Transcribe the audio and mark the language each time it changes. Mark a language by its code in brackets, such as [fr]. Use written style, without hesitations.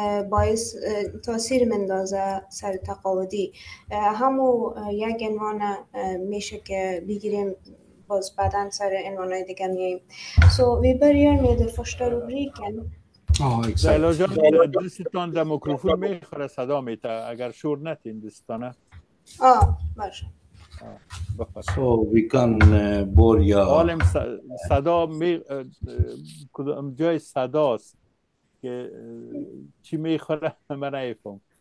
[fa] باعث تاثیر مندازه سر تقاعدی. همو یک عنوان میشه که بگیریم، باز بعداً سر عنوانهای دیگه میاییم. [sv] So vi börjar med den första rubriken. [fa] لیلا جان دستتان در میکروفون میخوره، صدا میته، اگر شور نتین دستانه. باشه. [sv] Så vi kan börja. [fa] عالم صدا کدام جای صداست که چی میخوره من نمیفهم.